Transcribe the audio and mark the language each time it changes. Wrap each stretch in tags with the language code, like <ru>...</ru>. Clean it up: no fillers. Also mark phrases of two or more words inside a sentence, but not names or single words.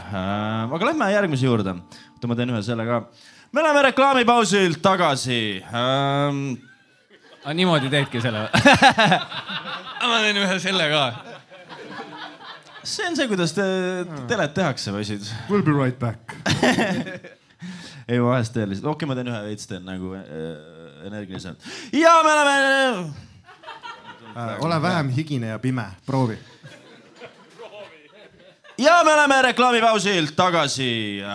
<et>Aga lähme järgmise juurde. Ma teen ühe selle ka. Me oleme reklaamipausilt tagasi. Niimoodi teedki selle. Ma teen ühe selle ka. See on see, kuidas telet tehakse, võisid.</et> <en>We'll be right back.</en> <et>Ei, ma vahest teen lihtsalt. Okei, ma teen ühe veits, teen nagu energiliselt. Ja me oleme... Ole vähem higine ja pime. Proovi. Ja me oleme reklaamipausilt tagasi.</et>